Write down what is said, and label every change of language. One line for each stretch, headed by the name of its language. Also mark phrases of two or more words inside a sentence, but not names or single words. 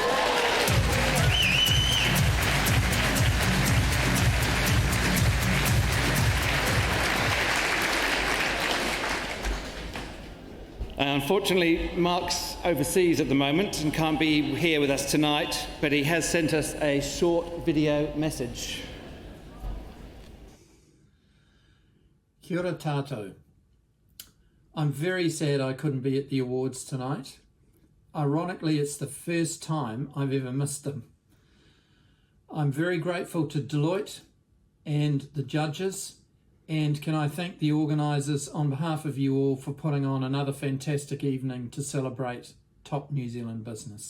English: Unfortunately, Mark's overseas at the moment and can't be here with us tonight, but he has sent us a short video message.
Māori: Kia ora tātou.
English: I'm very sad I couldn't be at the awards tonight. Ironically, it's the first time I've ever missed them. I'm very grateful to Deloitte and the judges, and can I thank the organisers on behalf of you all for putting on another fantastic evening to celebrate top New Zealand business.